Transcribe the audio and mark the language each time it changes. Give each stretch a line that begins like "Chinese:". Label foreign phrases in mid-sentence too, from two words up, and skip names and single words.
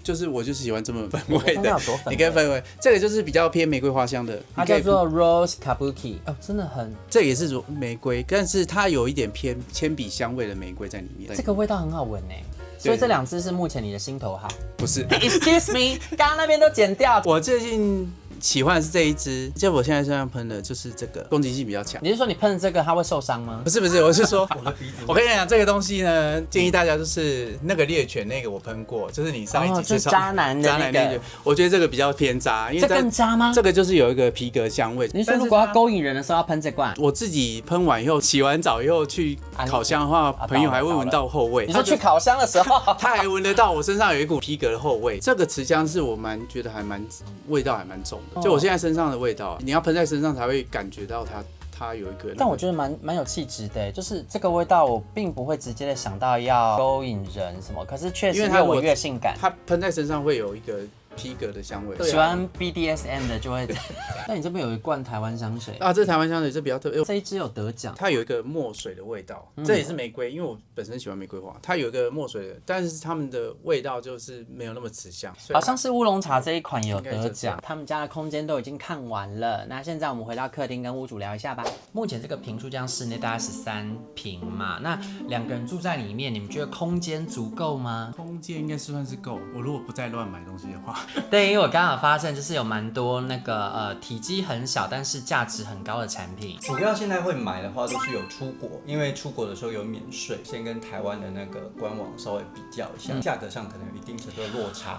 Chinese: 就是我就是喜歡這麼氛圍的。你跟氛圍，這個就是比較偏玫瑰花香的。它叫做 Rose Kabuki，真的很，這也是玫瑰，但是它有一點偏鉛筆香味的玫瑰在裡面。這個味道很好聞哎。所以這2支是目前你的心头好？不是。
English: Excuse me，
Chinese: 剛剛那邊都剪掉。我最近喜歡的是這一支，就我現在身上噴的就是這個，攻擊性比較強。你是說你噴的這個它會受傷嗎？不是，我是說，我跟你講這個東西呢，建議大家就是那個獵犬那個我噴過，就是你上一集就是渣男的那個，我覺得這個比較偏渣，因為這更渣嗎？這個就是有一個皮革香味。你說如果要勾引人的時候要噴這罐？我自己噴完以後，洗完澡以後去烤箱的話，朋友還會聞到後味。你說去烤箱的時候，他還聞得到我身上有一股皮革的后味。這個持香是我覺得味道還蠻重的，就我現在身上的味道，你要噴在身上才會感覺到它有一個。但我覺得蠻有氣質的，就是這個味道我並不會直接的想到要勾引人什麼，可是確實越聞越性感。它噴在身上會有一個皮革的香味，喜歡 BDSM 的就会。那你這邊有一罐台灣香水啊，这台灣香水这比較特別，這一支有得獎，它有一個墨水的味道，這也是玫瑰，因為我本身喜歡玫瑰花，它有一個墨水的，但是他們的味道就是沒有那麼持香，好像是烏龍茶這一款有得獎，他們家的空間都已經看完了，那現在我們回到客廳跟屋主聊一下吧。目前這個坪數這樣室內大概13坪嘛，那2個人住在裡面，你們覺得空間足夠嗎？空間應該算是夠，我如果不再亂買東西的話。對，因為我剛好發現就是有蠻多那個體積很小但是價值很高的產品。主要現在會買的話都是有出國，因為出國的時候有免稅，先跟台灣的那個官網稍微比較一下，價格上可能有一定程度的落差。